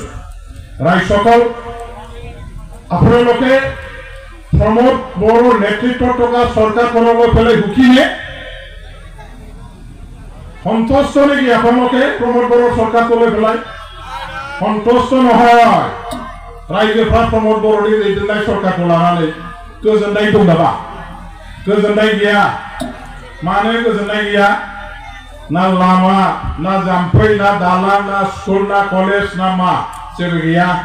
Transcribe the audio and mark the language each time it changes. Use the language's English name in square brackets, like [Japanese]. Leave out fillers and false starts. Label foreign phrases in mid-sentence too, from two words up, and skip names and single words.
[Assamese] ৰাইজসকল, আপোনালোকে প্ৰমোদ বড়োৰ নেতৃত্বত থকা চৰকাৰখনলৈ পেলাই সুখীনে? সন্তুষ্ট নেকি আপোনালোকে প্ৰমোদ বড়োৰ চৰকাৰলৈ পেলাই? সন্তুষ্ট নহয়। [Bodo] रायजोफ्रा प्रमोद बर'नि दैदेननाय सरकारखौ लानानै गोजोननाय दं नामा? गोजोननाय गैया। मानो गोजोननाय गैया? ना लामा, ना जाम्फै, ना दालां, ना स्कुल, ना कलेज, ना मा जेबो गैया।